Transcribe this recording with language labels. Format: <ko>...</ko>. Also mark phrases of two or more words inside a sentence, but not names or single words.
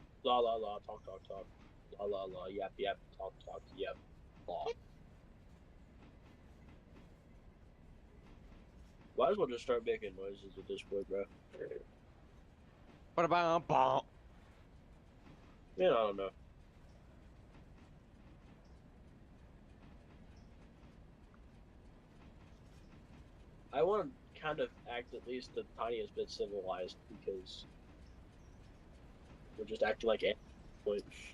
<en>La la la, talk talk talk. La la la, yap yap, talk talk, yep. Law. Might as well just start making noises at this point, bro. What about bomb? Yeah, I don't know. I want to kind of act at least the tiniest bit civilized because we're just acting like animals.</en>